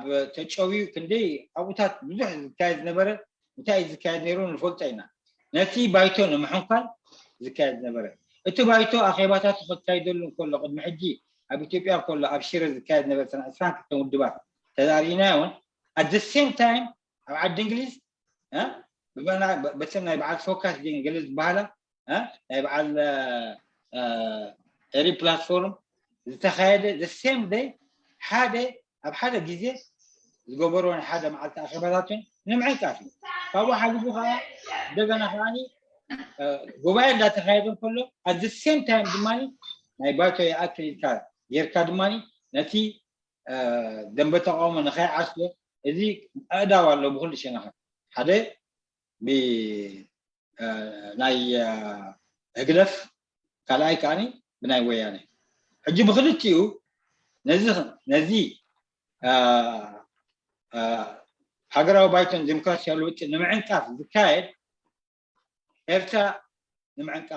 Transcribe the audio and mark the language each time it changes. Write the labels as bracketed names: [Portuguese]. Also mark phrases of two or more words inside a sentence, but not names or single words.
[Tigrinya] ተጨዊዩ ክንደይ ኣብኡታት ብዙሕ ዝካየድ ዝነበረ እንታይ ዝካየድ ነይሩ ንፈልጦ ኢና ነቲ ባይቶ ንምሕንኳል ዝካየድ ዝነበረ እቲ ባይቶ ኣኼባታት ክካየደሉ እንከሎ ቅድሚ ሕጂ ኣብ ኢትዮጵያ ከሎ ኣብ ሽረ ዝካየድ ነበረ ሰነ 22 ውድባት ተዛሪእና እውን [English] at the same time [Tigrinya] ኣብ ዓዲ እንግሊዝ በተን ናይ በዓል ፎካስ ገለ ዝበሃላ ናይ በዓል ኤሪ ፕላትፎርም ዝተኻየደ [English] the same day [Tigrinya] ሓደ ኣብ ሓደ ግዜ ዝገበርዎ ሓደ መዓልቲ ኣኼባታትን ንምዕቃፍ ካብኡ ሓሊፉ ከዓ እንደገና ከዓኒ ጉባኤ እንዳተኻየደ እንከሎ [English] at the same time [Tigrinya] ድማኒ ናይ ባይቶ ይኣክል ኢልካ ጌርካ ድማኒ ነቲ ደንበ ተቃውሞ ንኸይዓስሎ እዚ ኣእዳው ኣሎ ብኩሉ ሸነኸ ሓደ ብናይ ህግደፍ ካልኣይ ከዓኒ ብናይ ወያነ ሕጂ ብክልቲኡ ነዚ ሃገራዊ ባይቶን ዲሞክራሲያዊ ለውጢ ንምዕንቃፍ ዝካየድ ኤርትራ ንምዕንቃፍ